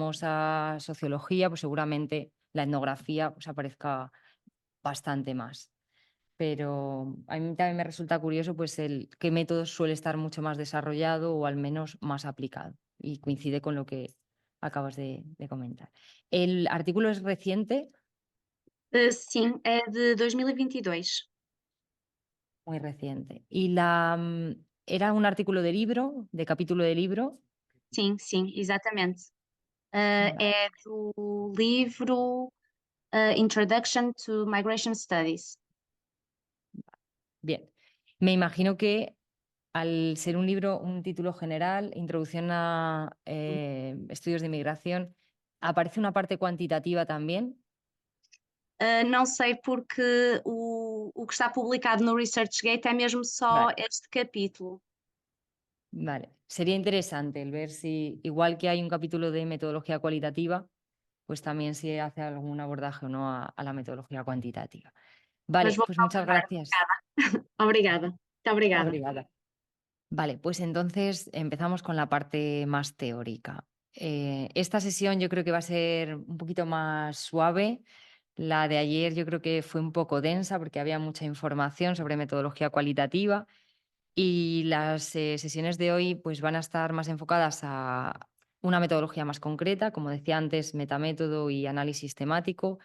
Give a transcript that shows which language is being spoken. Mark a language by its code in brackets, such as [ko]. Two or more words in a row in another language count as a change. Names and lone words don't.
[es] Si nos vamos a sociología, pues seguramente la etnografía pues, aparezca bastante más. Pero a mí también me resulta curioso pues qué método suele estar mucho más desarrollado o al menos más aplicado. Y coincide con lo que acabas de comentar. ¿El artículo es reciente? [pt] Sim, é de 2022. [es] Muy reciente. ¿Y era un artículo de libro, de capítulo de libro? [pt] Sim, sim, exatamente. [es] Vale. [pt] É do livro Introduction to Migration Studies. [es] Bien. Me imagino que al ser un libro, un título general, Introducción a Estudios de Inmigración, ¿aparece una parte cuantitativa también? [pt] Não sei porque o que está publicado no ResearchGate é mesmo só [es] Vale. [pt] este capítulo. [es] Vale, sería interesante el ver si, igual que hay un capítulo de metodología cualitativa, pues también si hace algún abordaje o no a la metodología cuantitativa. [pt] Mas [es] Vale, [pt] vou [es] pues muchas [pt] procurar. [es] gracias. [pt] Obrigada. Muito obrigada. Obrigada. [es] Vale, pues entonces empezamos con la parte más teórica. Esta sesión yo creo que va a ser un poquito más suave. La de ayer yo creo que fue un poco densa porque había mucha información sobre metodología cualitativa. Y las sesiones de hoy pues, van a estar más enfocadas a una metodología más concreta, como decía antes, metamétodo y análisis temático.